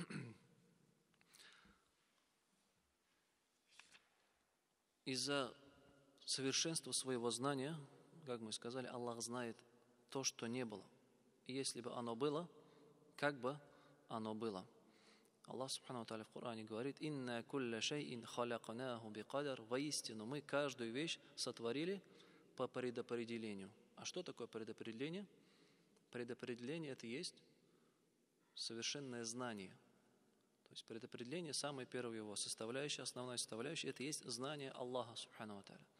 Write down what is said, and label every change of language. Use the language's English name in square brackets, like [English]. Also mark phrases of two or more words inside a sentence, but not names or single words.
[Russian] Из-за совершенства своего знания, как мы сказали, Аллах знает то, что не было. И если бы оно было, как бы оно было. Аллах [Arabic] سبحانه وتعالى [Russian] в Коране говорит: [Arabic] «إنا كل شيء خلقناه بقدر». [Russian] Воистину мы каждую вещь сотворили по предопределению. А что такое предопределение? Предопределение – это и есть совершенное знание. То есть предопределение, самая первая его составляющая, основная составляющая, это и есть знание Аллаха [Arabic] سبحانه وتعالى.